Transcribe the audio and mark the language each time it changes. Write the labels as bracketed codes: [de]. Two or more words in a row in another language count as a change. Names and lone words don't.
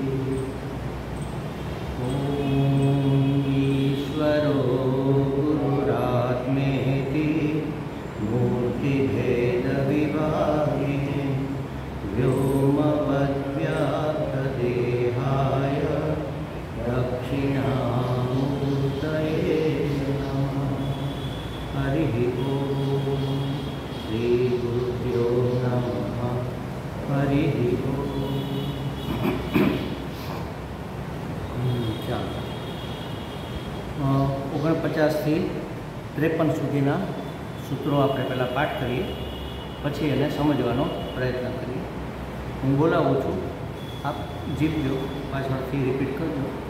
[sa] ॐ ईश्वरो गुरुरात्मेति मूर्तिभेदविभागिने व्योमवद्व्याप्तदेहाय दक्षिणामूर्तये नमः। हरिः ॐ श्रीगुरुभ्यो नमः। हरिः ॐ। [gu] ચાલો 49 થી 53 સુધીના સૂત્રો આપણે પહેલાં પાઠ કરીએ, પછી એને સમજવાનો પ્રયત્ન કરીએ. હું બોલાવું છું, આપ જીવજો, પાછળથી રિપીટ કરજો.